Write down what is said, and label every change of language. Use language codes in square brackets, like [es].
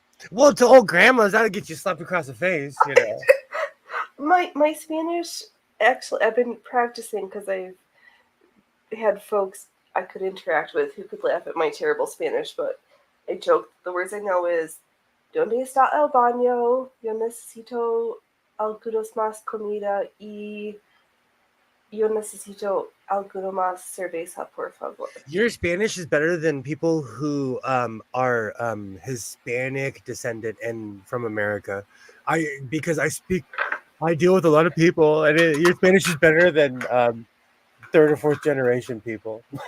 [en] Well, to old grandmas, that'll get you slapped across the face, you know. My Spanish, actually, I've been practicing because I've had folks I could interact with who could laugh at my terrible Spanish, but I joke the words I know is [es] ¿Dónde está el baño? Yo necesito algunos más comida y yo necesito alguno más cerveza, por favor. [en] Your Spanish is better than people who are Hispanic descendant and from America. Because I deal with a lot of people, and your Spanish is better than third or fourth generation people.